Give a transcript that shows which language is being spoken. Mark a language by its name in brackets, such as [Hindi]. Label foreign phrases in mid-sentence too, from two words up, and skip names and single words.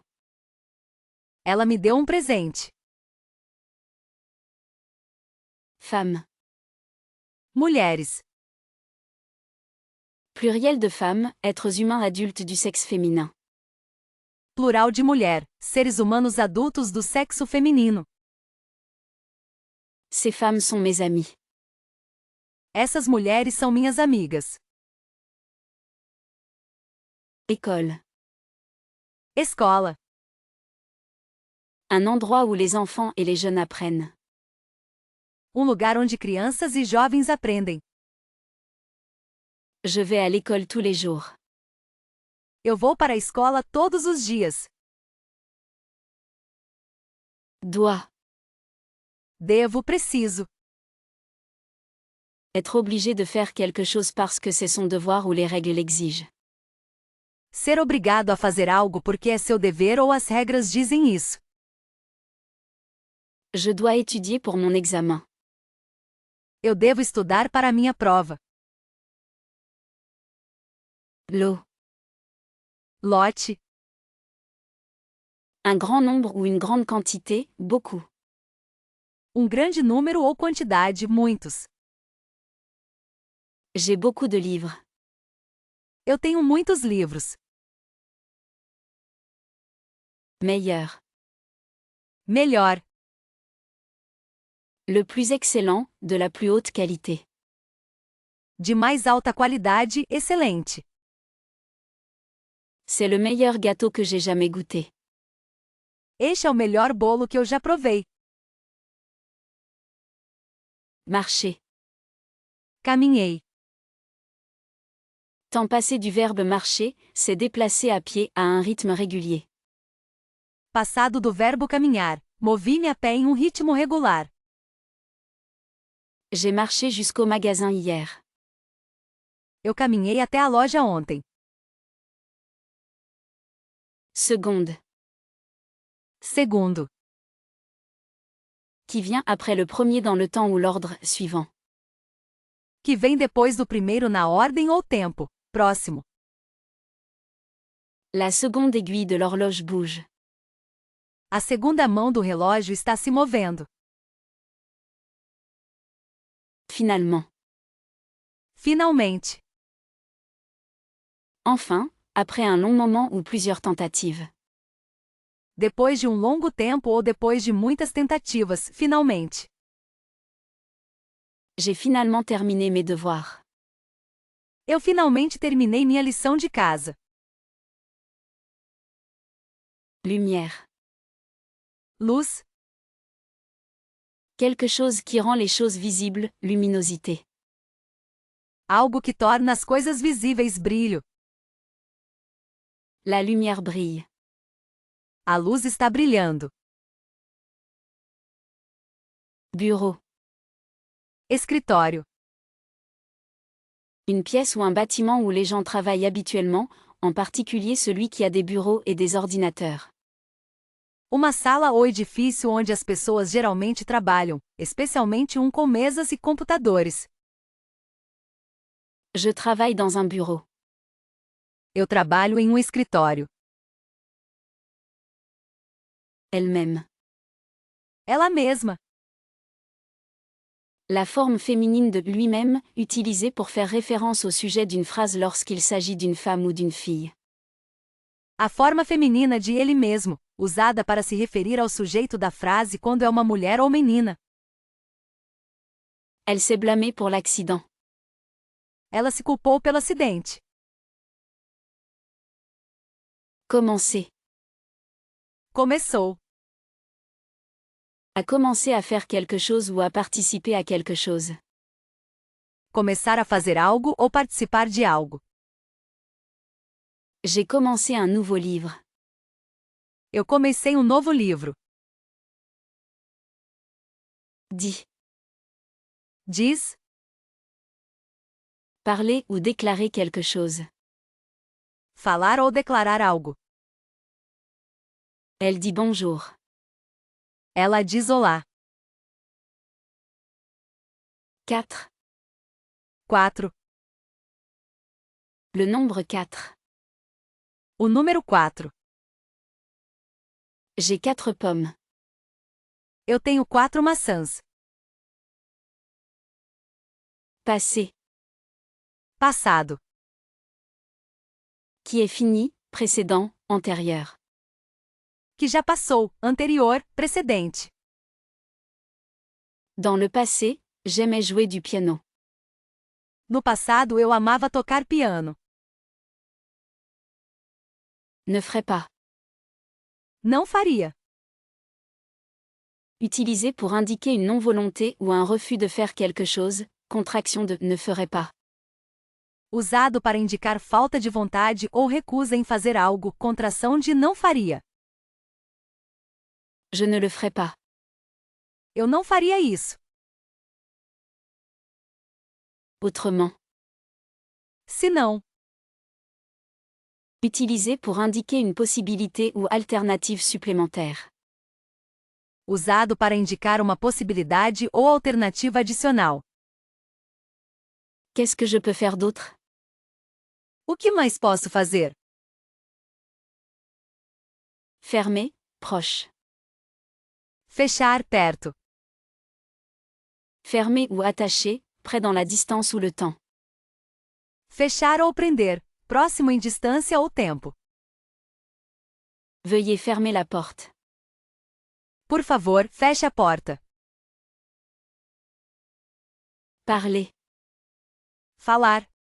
[Portuguese] Ela me deu um presente. [French] Femme. [Portuguese] Mulheres. [French] Pluriel de femmes, êtres humains adultes du sexe féminin. [Portuguese] Plural de mulher, seres humanos adultos do sexo feminino. [French] Ces femmes sont mes amies. [Portuguese] Essas mulheres são minhas amigas. [French] École. [Portuguese] Escola. [French] Un endroit où les enfants et les jeunes apprennent. [Portuguese] Um lugar onde crianças e jovens aprendem. [French] Je vais à l'école tous les jours. [Portuguese] Eu vou para a escola todos os dias. [French] Dois. [Portuguese] Devo, preciso. [French] Être obligé de faire quelque chose parce que c'est son devoir ou les règles l'exigent. [Portuguese] Ser obrigado a fazer algo porque é seu dever ou as regras dizem isso. [French] Je dois étudier pour mon examen. [Portuguese] Eu devo estudar para a minha prova. [French] Lot. [Portuguese] Lote. [French] Un grand nombre ou une grande quantité, beaucoup. [Portuguese] Um grande número ou quantidade, muitos. [French] J'ai beaucoup de livres. [Portuguese] Eu tenho muitos livros. [French] Meilleur. [Portuguese] Melhor. [French] Le plus excellent, de la plus haute qualité. [Portuguese] De mais alta qualidade, excelente. [French] C'est le meilleur gâteau que j'ai jamais goûté. [Portuguese] Este é o melhor bolo que eu já provei. [French] Marcher. [Portuguese] Caminhei. [French] Temps passé du verbe marcher, c'est déplacer à pied à un rythme régulier. [Portuguese] Passado do verbo caminhar. Movi-me a pé em um ritmo regular. [French] J'ai marché jusqu'au magasin hier. [Portuguese] Eu caminhei até a loja ontem. [French] Seconde. [Portuguese] Segundo. [French] Qui vient après le premier dans le temps ou l'ordre suivant. [Portuguese] Que vem depois do primeiro na ordem ou tempo. Próximo. [French] La seconde aiguille de l'horloge bouge. [Portuguese] A segunda mão do relógio está se movendo. [French] Finalement. [Portuguese] Finalmente. [French] Enfin, après un long moment ou plusieurs tentatives. [Portuguese] Depois de um longo tempo ou depois de muitas tentativas, finalmente. [French] J'ai finalement terminé mes devoirs. [Portuguese] Eu finalmente terminei minha lição de casa. [French] Lumière. [Portuguese] Luz. [French] Quelque chose qui rend les choses visibles, luminosité. [Portuguese] Algo que torna as coisas visíveis, brilho. [French] La lumière brille. [Portuguese] A luz está brilhando. [French] Bureau. [Portuguese] Escritório. [French] Une pièce ou un bâtiment où les gens travaillent habituellement, en particulier celui qui a des bureaux et des ordinateurs. [Portuguese] Uma sala ou edifício onde as pessoas geralmente trabalham, especialmente um com mesas e computadores. [French] Je travaille dans un bureau. [Portuguese] Eu trabalho em um escritório. [French] Elle-même. [Portuguese] Ela mesma. [French] La forme féminine de lui-même, utilisée pour faire référence au sujet d'une phrase lorsqu'il s'agit d'une femme ou d'une fille. [Portuguese] A forma feminina de ele mesmo, usada para se referir ao sujeito da frase quando é uma mulher ou menina. [French] Elle s'est blâmée pour l'accident. [Portuguese] Ela se culpou pelo acidente. [French] Commencer. [Portuguese] Começou. [French] À commencer à faire quelque chose ou à participer à quelque chose. [Portuguese] Começar a fazer algo ou participar de algo. [French] J'ai commencé un nouveau livre. [Portuguese] Eu comecei um novo livro. [French] Dit. [Portuguese] Diz. [French] Parler ou déclarer quelque chose. [Portuguese] Falar ou declarar algo. [French] Elle dit bonjour. [Portuguese] Ela diz olá. [French] 4. [Portuguese] 4. [French] Le nombre 4. [Portuguese] O número 4. [French] J'ai 4 pommes. [Portuguese] Eu tenho 4 maçãs. [French] Passé. [Portuguese] Passado. [French] Qui est fini, précédent, antérieur. [Portuguese] Que já passou, anterior, precedente. [French] Dans le passé, j'aimais jouer du piano. [Portuguese] No passado eu amava tocar piano. [French] Ne ferai pas. [Portuguese] Não faria. [French] Utilisé pour indiquer une non-volonté ou un refus de faire quelque chose, contraction de ne ferai pas. [Portuguese] Usado para indicar falta de vontade ou recusa em fazer algo, contração de não faria. [French] Je ne le ferai pas. [Portuguese] Eu não faria isso. [French] Autrement. [Portuguese] Se não. [French] Utilisé pour indiquer une possibilité ou alternative supplémentaire. [Portuguese] Usado para indicar uma possibilidade ou alternativa adicional. [French] Qu'est-ce que je peux faire d'autre? [Portuguese] O que mais posso fazer? [French] Fermé, proche. [Portuguese] Fechar perto. [French] Fermé ou attaché, près dans la distance ou le temps. [Portuguese] Fechar ou prender, próximo em distância ou tempo. [French] Veuillez fermer la porte. [Portuguese] Por favor, feche a porta. [French] Parler. [Portuguese] Falar.